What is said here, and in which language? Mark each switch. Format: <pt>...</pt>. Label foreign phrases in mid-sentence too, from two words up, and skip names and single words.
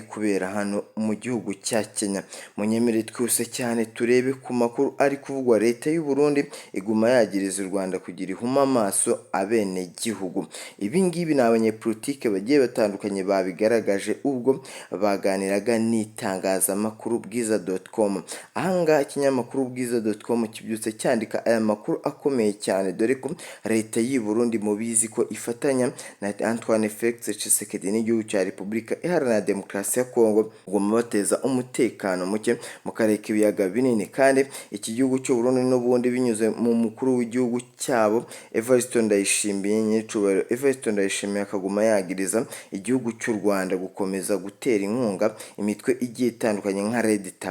<rw>kubera hano mu gihugu cya Kenya munyemere twese cyane turebe ku makuru ari kuvugwa leta y'u Burundi iguma yagiriza u Rwanda kugira ihuma amaso abene gihugu ibi ngibi n'abanyepolitike bagiye batandukanye babigaragaje ubwo baganiraga n'itangazamakuru bwiza.com ahangaha ikinyamakuru bwiza.com kibyutse cyandika aya makuru akomeye cyane dore ko leta y'u Burundi mubizi ko ifatanya na Antoine Felix Tshisekedi n'igihugu cya Repubulika Iharanira Demokarasi ya Kongo guma bateza umutekano muke mu karere k'ibiyaga binini kandi iki gihugu cy'u Burundi n'ubundi binyuze mu mukuru w'igihugu cyabo Evariste Ndayishimiye nyicubahiro Evariste Ndayishimiye akaguma yagiriza igihugu cy'u Rwanda gukomeza gutera inkunga imitwe igiye itandukanye nka Red</rw>